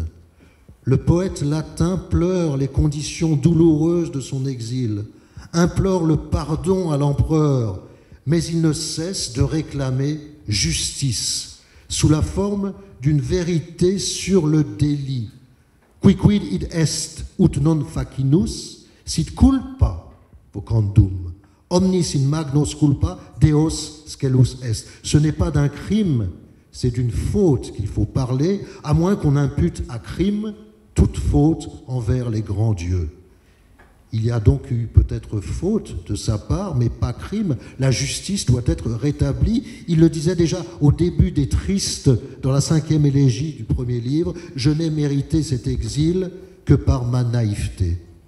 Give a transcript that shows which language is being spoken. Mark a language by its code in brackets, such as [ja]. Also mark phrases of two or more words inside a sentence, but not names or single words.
[fr] Le poète latin pleure les conditions douloureuses de son exil, implore le pardon à l'empereur, mais il ne cesse de réclamer justice, sous la forme d'une vérité sur le délit. [la] Quicquid id est ut non facinus, sit culpa vocandum. Omnis in magnos culpa, Deos scelus est. [fr] Ce n'est pas d'un crime, c'est d'une faute qu'il faut parler, à moins qu'on impute à crime toute faute envers les grands dieux. Il y a donc eu peut-être faute de sa part, mais pas crime. La justice doit être rétablie. Il le disait déjà au début des Tristes, dans la 5e élégie du premier livre, « Je n'ai mérité cet exil que par ma naïveté ».